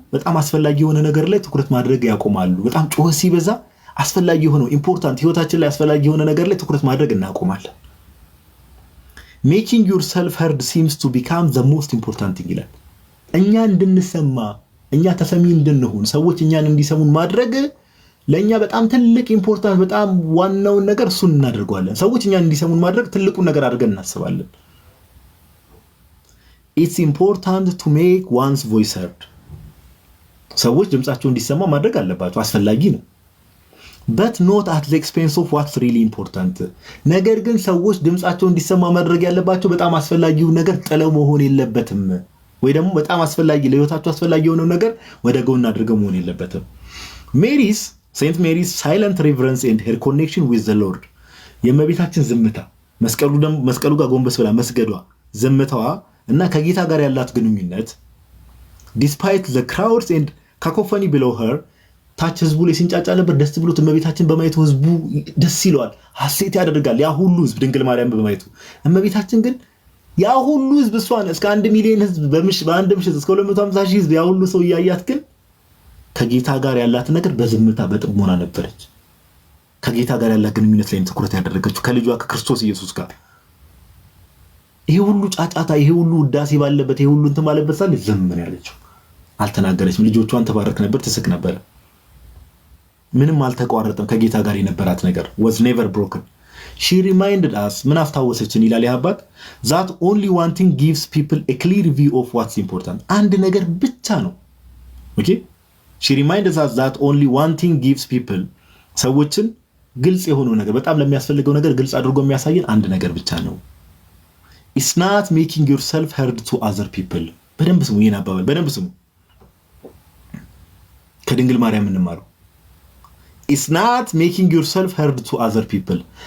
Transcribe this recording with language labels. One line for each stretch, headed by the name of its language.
Amharic: በጣም አስፈላጊ የሆነ ነገር ላይ ትኩረት ማድረግ ያቆማሉ። በጣም ጩኸት ሲበዛ አስፈላጊ የሆነው ኢምፖርታንት ህይወታችን ላይ አስፈላጊ የሆነ ነገር ላይ ትኩረት ማድረግ እናቆማለን።
English: Making yourself heard seems to become the most important thing
Amharic: ይላል። እኛ እንድንሰማ እኛ ተሰሚ እንድንሆን ሰዎች እኛን እንዲሰሙን ማድረግ ለኛ በጣም ትልቅ ኢምፖርታንት በጣም ዋናውን ነገር እሱን እናደርገዋለን። ሰዎች እኛን እንዲሰሙን ማድረግ ትልቁን ነገር አድርገን እናስባለን።
English: It's important to make one's voice heard.
Amharic: ሰዎች ድምጻቸው እንዲሰማ ማድረግ አለባቸው፣ አስፈላጊ ነው።
English: But not at the expense of what's really important.
Amharic: ነገር ግን ሰዎች ድምጻቸው እንዲሰማ ማድረግ ያለባቸው በጣም አስፈላጊው ነገር ጥለው መሆን የለበትም። ወይ ደግሞ በጣም አስፈላጊ ለህይወታቸው አስፈላጊ የሆነው ነገር ወደ ጎን አድርገው መሆን የለበትም። ሴንት ሜሪስ
English: silent reverence and her connection with the Lord.
Amharic: የእመቤታችን ዝምታ መስቀሉ ጋር ጎንበስ ብላ መስገዷ፣ ዝምታዋ እና ከጌታ ጋር ያላት ግንኙነት
English: ዲስፓይት ዘ ክራውድስ ኤንድ ካኮፈኒ ቢሎው ሄር
Amharic: ታች ህዝቡ ላይ ሲንጫጫ ነበር። ደስ ብሎት እመቤታችን በማየቱ ህዝቡ ደስ ይለዋል፣ ሐሴት ያደርጋል። ያ ሁሉ ህዝብ ድንግል ማርያም በማየቱ እመቤታችን ግን ያ ሁሉ ህዝብ እሷን እስከ 1 ሚሊዮን ህዝብ በአንድ ምሽት እስከ 250 ሺህ ህዝብ ያ ሁሉ ሰው እያያት ግን ከጌታ ጋር ያላት ነገር በዝምታ በጥሞና ነበረች። ከጌታ ጋር ያላት ግንኙነት ላይ ትኩረት ያደረገችው ከልጇ ከክርስቶስ ኢየሱስ ጋር። ይሄ ሁሉ ጫጫታ፣ ይሄ ሁሉ ውዳሴ ባለበት፣ ይሄ ሁሉ እንትን ባለበት ሳለ ዝም ነው ያለችው። አልተናገረችም። ልጆቿን ተባረክ ነበር፣ ትስቅ ነበር። ምንም አልተቋረጠም። ከጌታ ጋር የነበራት ነገር
English: was never broken. she reminded us
Amharic: ምን አስታወሰችን ይላል ያባት
English: that only one thing gives people a clear view of what's important.
Amharic: አንድ ነገር ብቻ ነው። ኦኬ
English: she reminded us that only one thing gives people
Amharic: ሰዎችን ግልጽ የሆነው ነገር በጣም ለሚያስፈልገው ነገር ግልጽ አድርጎ የሚያሳየን አንድ ነገር ብቻ ነው።
English: it's not making yourself heard to other people.
Amharic: በደንብ ስሙ፣ ይሄን አባባል በደንብ ስሙ። ከድንግል ማርያም እንማረው።
English: it's not making yourself heard to other people.